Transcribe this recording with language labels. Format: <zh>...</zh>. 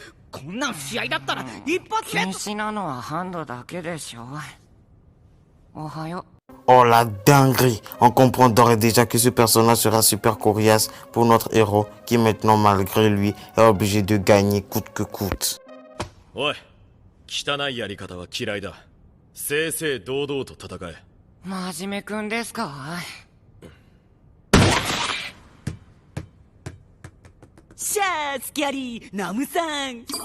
<ja>こんなん試合だったら一発で。禁止なのはハンドだけでしょ。おはよう。</ja> <fr>Oh la dinguerie! On comprend d'ores et déjà que ce personnage sera super coriace pour notre héros qui maintenant malgré lui est obligé de gagner coûte que coûte.</fr> <ja>おい、汚いやり方は嫌いだ。正々堂々と戦え。真面目くんですか。シャースキャリーナムさん。</ja>